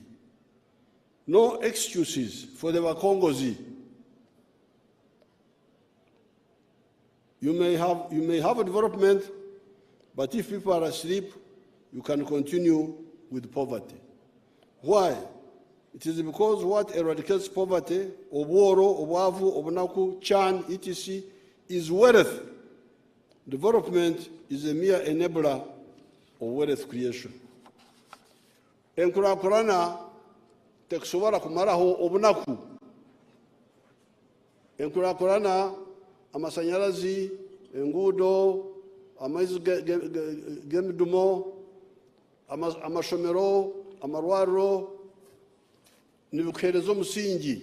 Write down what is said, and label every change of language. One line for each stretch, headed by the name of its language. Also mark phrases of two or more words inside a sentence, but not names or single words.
English: No excuses for the Wakongozi. You may have a development, but if people are asleep, you can continue with poverty. Why? It is because what eradicates poverty,
Nyankole: obworo, obwavu, obunaku,
English: chan, etc., is wealth. Development is a mere enabler of wealth creation.
Nyankole: Enkurakurana tekusobora kumaraho obunaku. Enkurakurana amasanyalazi, engudo, amaizi gemidumo, amashomero, amarwaro, nibikuherezo musingi.